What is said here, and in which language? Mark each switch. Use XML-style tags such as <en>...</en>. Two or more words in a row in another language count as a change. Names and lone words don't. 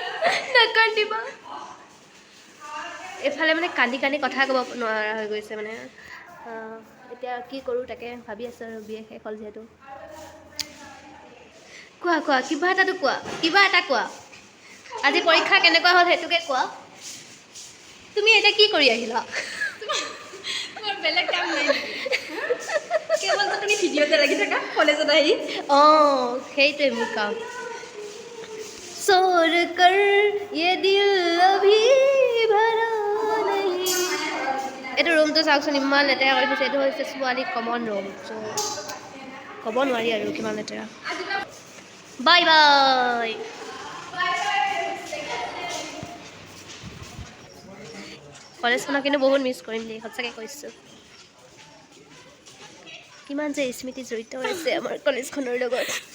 <as>এইফালে মানে কান্দি কথা ক'ব নোৱাৰা হৈ গৈছে মানে এতিয়া কি কৰোঁ তাকে ভাবি আছোঁ আৰু বিয়ে শেষ হ'ল যিহেতু কোৱা কিবা এটা কোৱা আজি পৰীক্ষা কেনেকুৱা হ'ল সেইটোকে কোৱা তুমি এতিয়া কি কৰি আহিলা বেলেগ কাম নাই কেৱল তুমি ভিডিঅ'তে লাগি থাকা কলেজত আহি অঁ সেইটোৱে মোৰ কাম চোৰ কৰ</as> <hi>ये दिल अभी भरा नहीं</hi> <as>এইটো ৰুমটো চাওকচোন ইমান লেতেৰা কৰি থৈছে এইটো হৈছে ছোৱালী কমন ৰুম চ' ক'ব নোৱাৰি আৰু কিমান লেতেৰা বাই কলেজখনক কিন্তু বহুত মিছ কৰিম দেই সঁচাকৈ কৈছোঁ কিমান যে স্মৃতি জড়িত হৈছে আমাৰ কলেজখনৰ লগত</as>